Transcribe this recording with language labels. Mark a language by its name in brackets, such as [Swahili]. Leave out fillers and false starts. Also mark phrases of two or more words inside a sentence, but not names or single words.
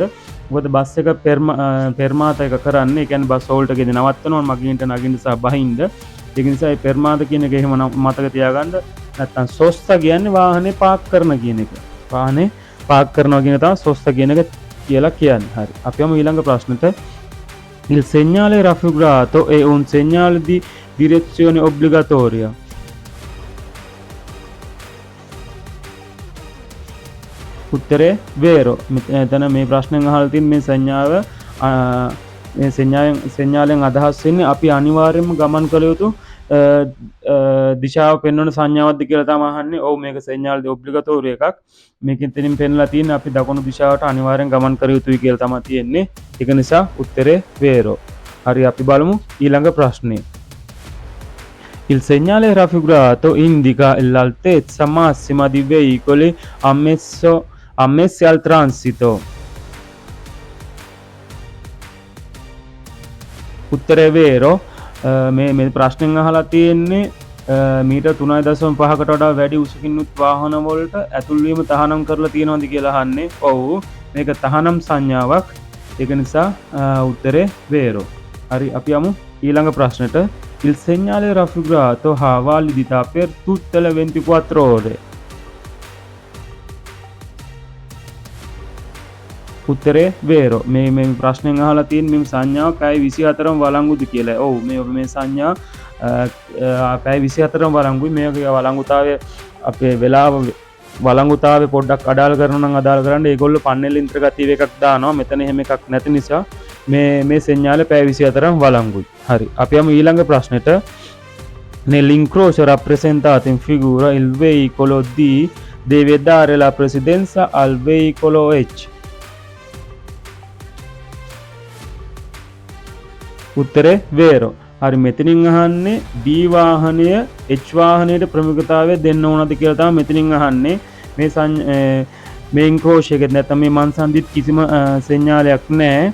[Sinhala] මොකද බස් එක පෙර්මාතා එක කරන්නේ. ඒ කියන්නේ බස් හෝල්ට් එකේදී නවත්තනවා මගින්ට නගින්න සහ බහින්න. ඒක නිසා මේ පෙර්මාතා කියන එක එහෙම මතක තියාගන්න. නැත්තම් සොස්සා කියන්නේ වාහනේ පාක් කරන කියන එක. වාහනේ පාක් කරනවා කියන තමයි සොස්සා කියන එක කියලා කියන්නේ. හරි. අපි යමු ඊළඟ ප්‍රශ්නෙට. [Italian] Il segnale raffigurato è un segnale di direzione obbligatoria. [Sinhala] උත්තරේ වේරෝ. මෙතන මේ ප්‍රශ්නෙන් අහලා තියෙන මේ සංඥාව මේ සංඥාවෙන් අදහස් වෙන්නේ අපි අනිවාර්යයෙන්ම ගමන් කළ යුතු දිශාව පෙන්වන සංඥාවක්ද කියලා තමයි අහන්නේ. ඔව් මේක සංඥාවල්ද ඔබ්ලිගටෝරි එකක්. මේකෙන් තනින් පෙන්ලා තියෙන්නේ අපි දකුණු දිශාවට අනිවාර්යෙන් ගමන් කළ යුතුයි කියලා තමයි තියෙන්නේ. ඒක නිසා උත්තරේ වේරෝ. හරි. අපි බලමු ඊළඟ ප්‍රශ්නේ. [Italian] Il segnale raffigurato indica l'altezza massima di veicoli ammessi al transito. [Sinhala] උත්තරේ වේරෝ. මේ ප්‍රශ්නෙන් අහලා තියෙන්නේ මීටර් 3.5කට වඩා වැඩි උසකිනුත් වාහන වලට ඇතුල් වීම තහනම් කරලා තියෙනවද කියලා අහන්නේ. ඔව් මේක තහනම් සංඥාවක්. ඒක නිසා උත්තරේ වේරෝ. හරි. අපි යමු ඊළඟ ප්‍රශ්නෙට. [Italian] Il segnale raffigurato ha validità per tutte le 24 ore. [Sinhala] උත්තරේ වේරෝ. මේ ප්‍රශ්නෙන් අහලා තියෙන මේ සංඥාව පැය 24ම වළංගුද කියලා. ඔව් මේ සංඥා පැය 24ම වළංගුයි. මේකේ වළංගුතාවය අපේ වෙලාව වළංගුතාවය පොඩ්ඩක් අඩාල කරනවා නම් අඩාල කරන්න ඒගොල්ලෝ [Italian] pannello integrativo [Sinhala] එකක් දානවා. මෙතන එහෙම එකක් නැති නිසා මේ segnale පැය 24ම වළංගුයි. හරි. අපි යමු ඊළඟ ප්‍රශ්නෙට. [Italian] Nell'incrocio rappresentato in figura il veicolo D deve dare la precedenza al veicolo H. [Sinhala] උත්තරේ වේරෝ. හරි මෙතනින් අහන්නේ D වාහනය H වාහනයට ප්‍රමුඛතාවය දෙන්න ඕනද කියලා තමයි මෙතනින් අහන්නේ. මේ ඉන්ක්‍රෝෂ් එකේ නැත්නම් මේ මන්සන්දිත් කිසිම සෙන්ඥාලයක් නැහැ.